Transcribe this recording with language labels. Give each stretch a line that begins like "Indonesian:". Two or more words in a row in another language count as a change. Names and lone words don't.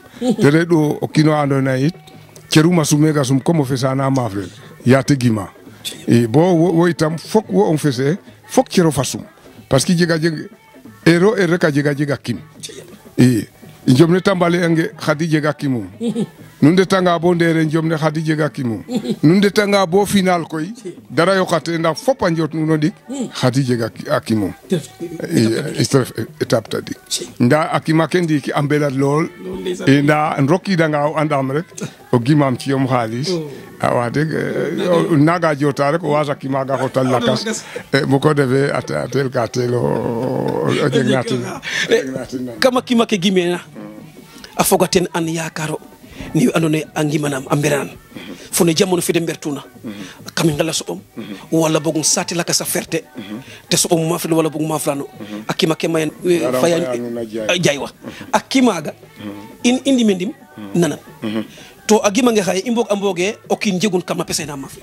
Serer: te re ɗo o kiino andona yit ceruma sumega sum comme o fesana mafrel ya te gima bo wo itam fok wo on fese fok cero fa sum
French: parce que
Serer: jega ero rek a jega kim i njom ne tambale ange Khady jega kimum nu ndetanga bo ndeere njom ne Khady jega kimum nu ndetanga bo final koy dara yoqate ndax fop a njot nuno ndik Khady jega a kimum étape tadik nda a kima ke ndiki a mbelat lool nda rokidanga o andam rek o gimam ci yom xaalis a wax deg naga jota rek o wasa kimaga xotal lakas bu ko defee a tel ka tel o jeg na ten kama kima ke gimena a foga ten an yakaro ni andone a ngimanam a mberan fo ne jamono fede mbertuna kam ngala soɓom wala bogum sati laka sa ferte te soɓom mafil wala bogum maflano a kima ke mayen fayan jaywa a kimaga indi mendim nanan to a gimange xaye i mbog a mboge o kiin jegun kam na pesena mafil